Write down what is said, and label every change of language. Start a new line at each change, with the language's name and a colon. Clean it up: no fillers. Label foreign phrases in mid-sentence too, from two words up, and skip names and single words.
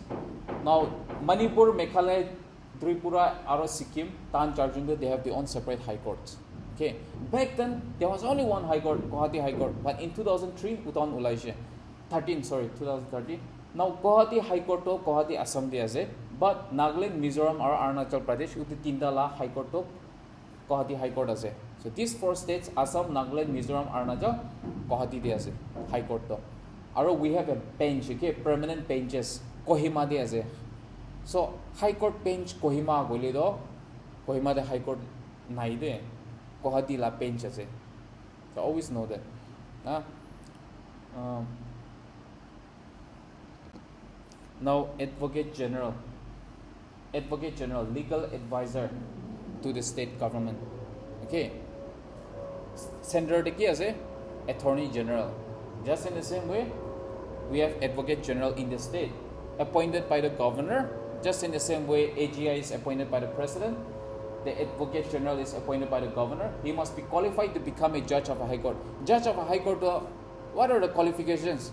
English: Now, Manipur, Meghalaya, Tripura, and Sikkim, Tan Charjunga, they have their own separate high courts. Okay. Back then, there was only one high court, Guwahati High Court. But in 2003,
Naga Pidgin: utan ulaise.
English: 2013. Now,
Naga Pidgin: Guwahati High Court to Guwahati Assam de ase. But Nagaland, Mizoram, or Arunachal Pradesh, uti tinta la High Court to Guwahati High Court ase.
English: So these four states,
Naga Pidgin: Assam, Nagaland, Mizoram, Arunachal, Guwahati de ase. High Court to.
English: Aro we have a bench, okay, permanent benches,
Naga Pidgin: Kohima de ase. So High Court bench Kohima gole do, Kohima de High Court nai de. Guwahati la bench ase.
English: So always know that. Now Advocate General, legal advisor to the state government.
Naga Pidgin: Okay. Center de ki ase?
English: Attorney General. Just in the same way, we have Advocate General in the state, appointed by the governor. Just in the same way, AGI is appointed by the president. The Advocate General is appointed by the governor. He must be qualified to become a judge of a high court. Judge of a high court, what are the qualifications?